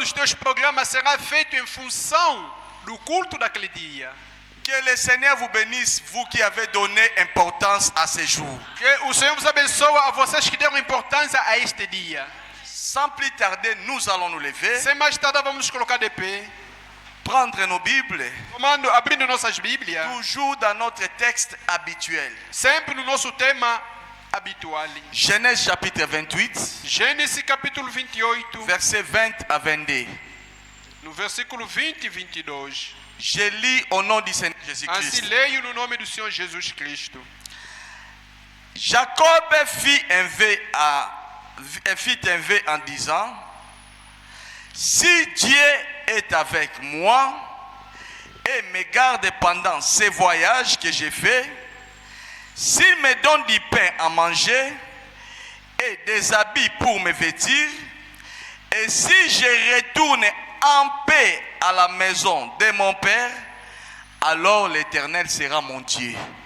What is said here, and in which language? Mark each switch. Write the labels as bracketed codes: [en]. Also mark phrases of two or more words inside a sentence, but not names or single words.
[pt] dos teus programas será feito em função do culto daquele dia. [fr] Que le Seigneur vous bénisse, vous qui avez donné importance à ce jour. [pt] Que o Senhor vos abençoe a vocês que deram importância a este dia. [fr] Sans plus tarder, nous allons nous lever, [pt] Sem mais tardar, vamos nos colocar de pé. [fr] prendre nos Bibles, [pt] Abrindo nossas Bíblias. [fr] toujours dans notre texte habituel. [pt] Sempre no nosso tema habitual. [fr] Genèse chapitre 28, [pt] Gênesis capítulo 28, [fr] versets 20 à 22. [pt] no versículo 20 e 22. [fr] Je lis au nom du Seigneur [pt] Assim [fr] Jésus-Christ. [pt] leio no nome do Senhor Jesus Cristo. [fr] Jacob fit un vœu en disant, si Dieu est avec moi et me garde pendant ces voyages que j'ai faits, s'il me donne du pain à manger et des habits pour me vêtir, et si je retourne en paix à la maison de mon Père, alors l'Éternel sera mon Dieu.